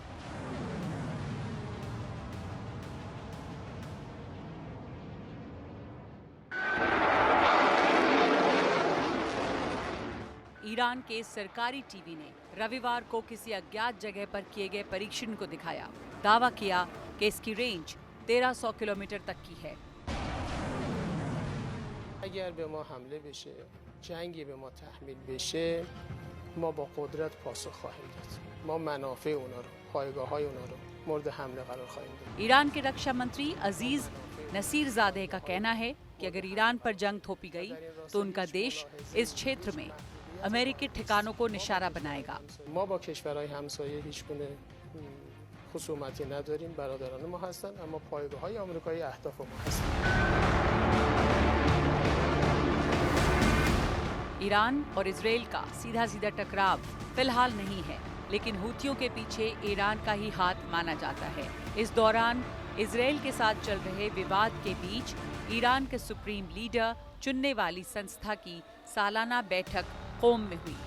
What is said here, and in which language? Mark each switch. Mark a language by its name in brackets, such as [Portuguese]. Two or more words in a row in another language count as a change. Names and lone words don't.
[Hindi] ईरान के सरकारी टीवी ने रविवार को किसी अज्ञात जगह पर किए गए परीक्षण को दिखाया। दावा किया कि इसकी रेंज 1300 किलोमीटर तक की है। [Persian] اگر به ما حمله بشه، جنگی به ما تحمیل بشه، ما با قدرت پاسخ خواهیم داد. ما منافع اونا رو، پایگاه‌های اونا رو مورد حمله قرار خواهیم داد. [Hindi] ईरान के रक्षा मंत्री अजीज नसीरजादे का कहना है कि अगर ईरान पर जंग थोपी गई तो उनका देश इस क्षेत्र में अमेरिकी ठिकानों को निशाना बनाएगा। [Persian] ما با کشورهای همسایه هیچگونه خصومتی نداریم، برادران ما هستن، اما پایگاه‌های آمریکایی اهداف ما هستن. [Hindi] ईरान और इजराइल का सीधा सीधा टकराव फिलहाल नहीं है, लेकिन हूथियों के पीछे ईरान का ही हाथ माना जाता है। इस दौरान इजराइल के साथ चल रहे विवाद के बीच ईरान के [English] supreme leader [Hindi] चुनने वाली संस्था की सालाना बैठक कोम में हुई।